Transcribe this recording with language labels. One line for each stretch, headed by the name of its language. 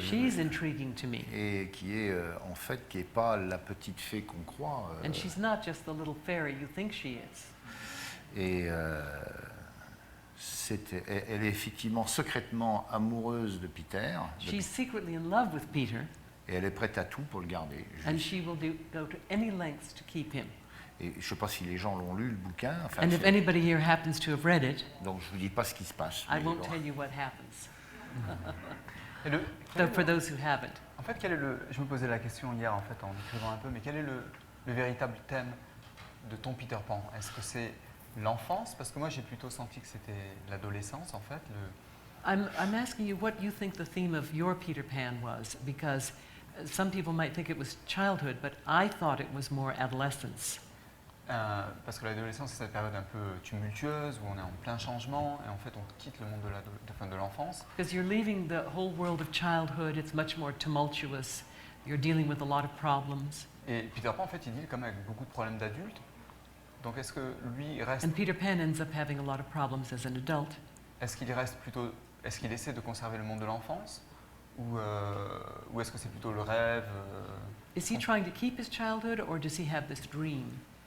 English: She's intriguing to me.
French: et qui est en fait qui est pas la petite fée qu'on croit.
English: And she's not just the little fairy you think she is.
French: Et elle est effectivement secrètement amoureuse de Peter.
English: She's secretly in love with Peter,
French: Et elle est prête à tout pour le garder.
English: and she will go to any lengths to keep him.
French: Et je ne sais pas si les gens l'ont lu, le bouquin. Enfin,
English: And if anybody here happens to have read it,
French: donc je ne vous dis pas ce qui se passe.
English: I
French: mais
English: won't
French: bon.
English: tell you what happens.
French: Et le-
English: Though for those who haven't.
French: En fait, je me posais la question hier en fait en écrivant un peu, mais quel est le véritable thème de ton Peter Pan? Est-ce que c'est l'enfance? Parce que moi j'ai plutôt senti que c'était l'adolescence en fait.
English: I'm asking you what you think the theme of your Peter Pan was, because some people might think it was childhood, but I thought it was more adolescence.
French: Parce que l'adolescence c'est cette période un peu tumultueuse où on est en plein changement et en fait on quitte le monde de l'enfance.
English: Because you're leaving the whole world of childhood, it's much more tumultuous. You're dealing with a lot of problems.
French: Et Peter Pan en fait il deal quand même avec beaucoup de problèmes d'adultes. Donc est-ce que lui reste,
English: And Peter Pan ends up having a lot of problems as an adult.
French: est-ce qu'il essaie de conserver le monde de l'enfance ou est-ce que c'est plutôt le rêve
English: Is he trying to keep his childhood, or does he have this dream?